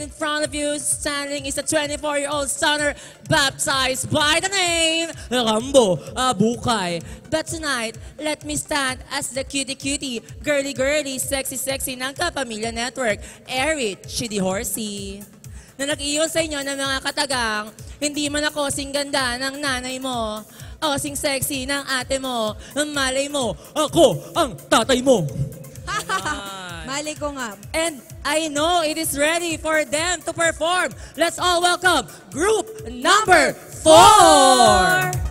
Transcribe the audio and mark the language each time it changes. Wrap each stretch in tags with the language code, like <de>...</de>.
<en>In front of you, standing is a 24-year-old stunner baptized by the name Rambo Abukay. But tonight, let me stand as the cutie, girly, sexy ng Kapamilya Network, Eric Chidi Horsey.</en> <tl>Na nag-iyon sa inyo ng mga katagang, hindi man ako sing ganda ng nanay mo, o sing sexy ng ate mo, malay mo, ako ang tatay mo. Mali ko nga.</tl> <en>And I know it is ready for them to perform. Let's all welcome group number 4.</en>